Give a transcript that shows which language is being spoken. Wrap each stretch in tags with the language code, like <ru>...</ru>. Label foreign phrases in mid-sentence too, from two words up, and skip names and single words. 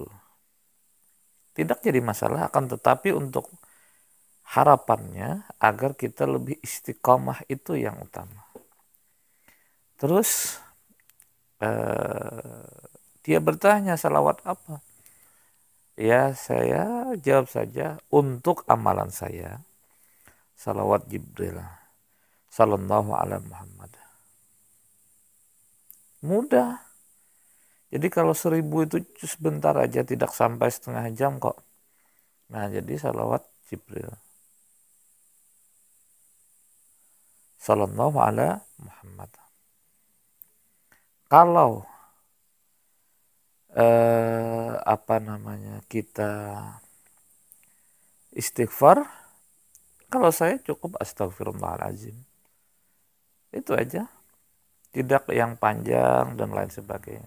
<id>Tidak jadi masalah, akan tetapi untuk harapannya agar kita lebih istiqomah itu yang utama. Terus dia bertanya salawat apa? Ya saya jawab saja, untuk amalan saya salawat Jibril</id> <ar>صلى الله على محمد.</ar> <id>Mudah. Jadi kalau 1000 itu sebentar aja, tidak sampai setengah jam kok. Nah jadi salawat Jibril</id> <ar>صلى الله على محمد.</ar> <id>Kalau kita istighfar, kalau saya cukup astagfirullahaladzim. Itu aja. Tidak yang panjang dan lain sebagainya.</id>